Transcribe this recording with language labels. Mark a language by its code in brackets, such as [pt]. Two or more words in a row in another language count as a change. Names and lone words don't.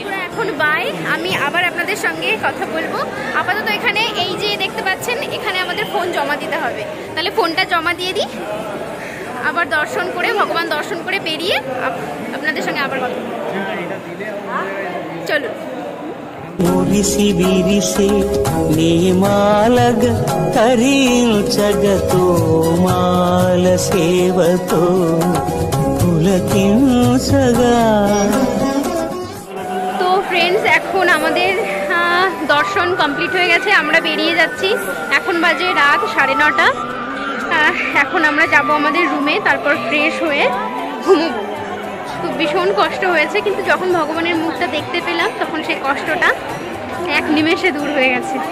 [bn] এখন বাই, আমি আবার আপনাদের সঙ্গে কথা বলবো। আপাতত এখানে এই যে দেখতে পাচ্ছেন, এখানে আমাদের ফোন জমা দিতে হবে। তাহলে ফোনটা জমা দিয়ে দিই, আবার দর্শন করে ভগবান দর্শন করে বেরিয়ে আপনাদের সঙ্গে আবার কথা বলবো। চলুন। [te] మురిసి విరిసి నీమాలగ తరించగతో మాల సేవతో పులకించగా। [bn] তো ফ্রেন্ডস, এখন আমাদের দর্শন কমপ্লিট হয়ে গেছে, আমরা বেরিয়ে যাচ্ছি। এখন বাজে রাত 9:30। এখন আমরা যাব আমাদের রুমে, তারপর ফ্রেশ হয়ে ঘুমোবো। তো ভীষণ কষ্ট হয়েছে, কিন্তু যখন ভগবানের মুখটা দেখতে পেলাম তখন সেই কষ্টটা এক নিমেষে দূর হয়ে গেছে।